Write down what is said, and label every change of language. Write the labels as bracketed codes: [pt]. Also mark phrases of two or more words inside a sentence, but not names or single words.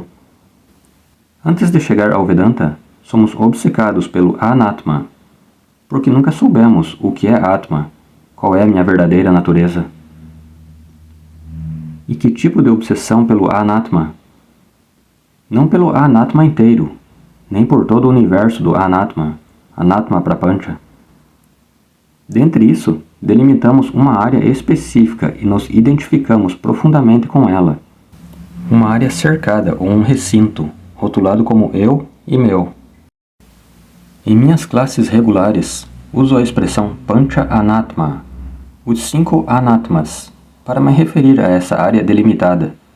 [pt] Antes de chegar ao Vedanta, somos obcecados pelo anatma, porque nunca soubemos o que é atma, qual é a minha verdadeira natureza. E que tipo de obsessão pelo anatma? Não pelo anatma inteiro, nem por todo o universo do anatma, [sa] अनात्म प्रपञ्च. [pt] Dentre isso, delimitamos uma área específica e nos identificamos profundamente com ela. Uma área cercada ou um recinto, rotulado como eu e meu. Em minhas classes regulares, uso a expressão [sa] पञ्च अनात्म, [pt] os 5 anatmas, para me referir a essa área delimitada.